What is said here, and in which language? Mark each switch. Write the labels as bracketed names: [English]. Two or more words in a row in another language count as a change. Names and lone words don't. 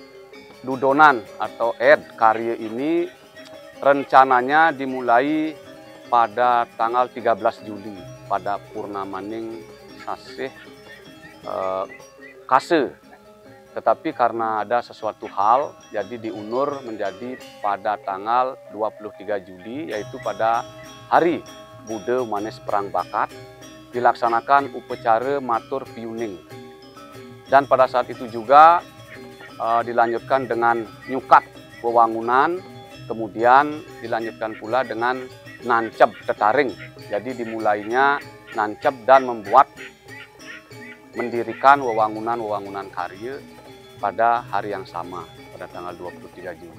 [Indonesian] Dudonan atau karya ini rencananya dimulai pada tanggal 13 Juli pada Purnamaning Sasih Kase. Tetapi karena ada sesuatu hal, jadi diundur menjadi pada tanggal 23 Juli, yaitu pada hari Bude Manis Perang Bakat, dilaksanakan upacara matur piuning. Dan pada saat itu juga dilanjutkan dengan nyukat wewangunan, kemudian dilanjutkan pula dengan nancep tetaring. Jadi dimulainya nancep dan mendirikan wewangunan karya pada hari yang sama, pada tanggal 23 Juli.